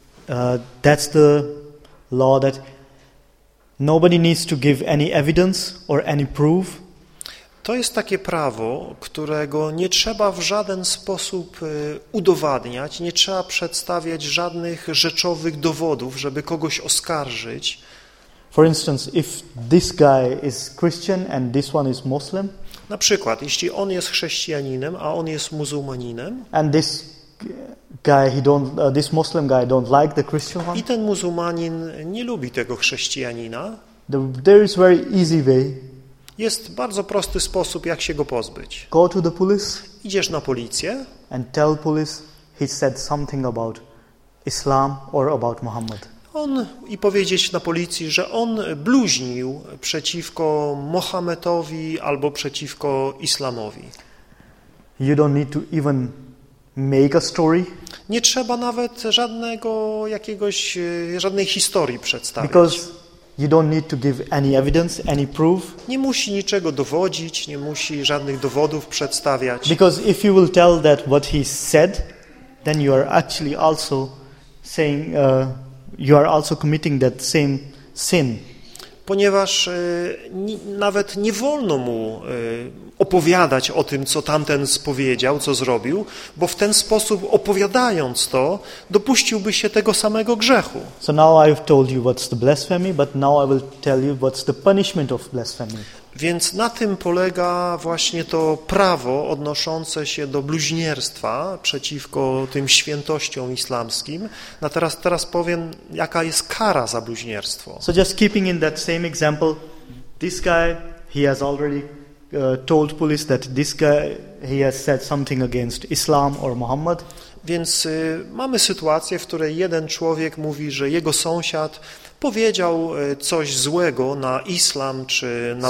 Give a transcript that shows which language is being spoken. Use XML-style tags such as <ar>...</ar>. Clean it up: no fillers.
<en>That's the law that nobody needs to give any evidence or any proof.</en> <pl>To jest takie prawo, którego nie trzeba w żaden sposób udowadniać, nie trzeba przedstawiać żadnych rzeczowych dowodów, żeby kogoś oskarżyć.</pl> <en>For instance, if this guy is Christian and this one is Muslim,</en> <pl>na przykład, jeśli on jest chrześcijaninem, a on jest muzułmaninem,</pl> <en>and this guy, this Muslim guy don't like the Christian one,</en> <pl>i ten muzułmanin nie lubi tego chrześcijanina,</pl> <en>there is very easy way.</en> <pl>Jest bardzo prosty sposób, jak się go pozbyć.</pl> <en>Go to the police,</en> <pl>idziesz na policję,</pl> <en>and tell police he said something about Islam or about Muhammad.</en> <pl>On i powiedzieć na policji, że on bluźnił przeciwko Mohamedowi albo przeciwko Islamowi.</pl> <en>You don't need to even make a story.</en> <pl>Nie trzeba nawet żadnego jakiegoś żadnej historii przedstawić.</pl> <en>Because you don't need to give any evidence, any proof.</en> <pl>Nie musi niczego dowodzić, nie musi żadnych dowodów przedstawiać.</pl> <en>Because if you will tell that what he said, then you are actually also saying you are also committing that same sin.</en> <pl>Ponieważ nawet nie wolno mu opowiadać o tym, co tamten powiedział, co zrobił, bo w ten sposób opowiadając to, dopuściłby się tego samego grzechu.</pl> <en>So now I've told you what's the blasphemy, but now I will tell you what's the punishment of blasphemy.</en> <pl>Więc na tym polega właśnie to prawo odnoszące się do bluźnierstwa przeciwko tym świętościom islamskim. No teraz powiem, jaka jest kara za bluźnierstwo.</pl> <en>So just keeping in that same example, this guy, he has already told police that this guy, he has said something against Islam or Muhammad.</en> <pl>Więc mamy sytuację, w której jeden człowiek mówi, że jego sąsiad powiedział coś złego na islam czy na</pl>